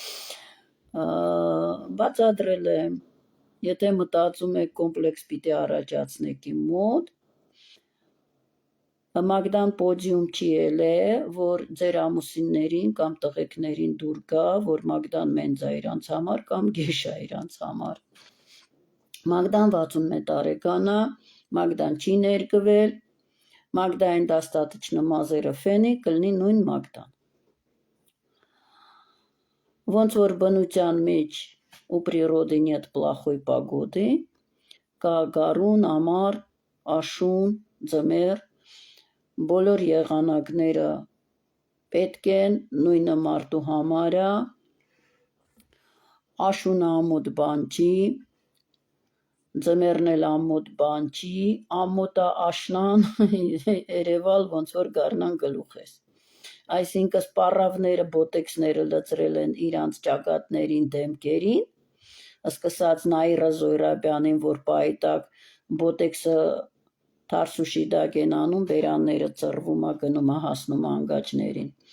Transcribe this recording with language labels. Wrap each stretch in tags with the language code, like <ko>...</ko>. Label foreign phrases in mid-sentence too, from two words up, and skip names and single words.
<hy>բացատրել եմ, եթե մտածում եք կոմպլեքս պիտի առաջացնեք իմ մոտ, Մագդան պոդիում չի ելել, որ ձեր ամուսիններին կամ տղեկներին դուր գա, որ Մագդան մենձ է իրանց համար կամ գեշ է իրանց համար։ Մագդան 61 տարեկան է, Մագդան չի ներկվել, Մագդային достаточно մազերը ֆենի, կլինի նույն Մագդան։ Ոնց որ բնության մեջ</hy> <ru>у природы нет плохой погоды,</ru> <hy>կա գարուն, ամառ, աշուն, ձմեռ, բոլոր եղանակները պետք են, նույնը մարդու համար է, աշունը ամոթ բան չի, ձմեռն էլ ամոթ բան չի, ամոթը աշնան, երևալ ոնց որ գարնան գլուխես։ Այսինքն սպառավները, բոտեքսները լծրել են իրանց ճակատներին, դեմքերին, սկսած Նաիրա Զոյրաբյանին, որ պայի տակ բոտեքսը թարսուշի դակ են անում, բերանները ծռվում է, գնում է, հասնում է անգաչներին։</hy>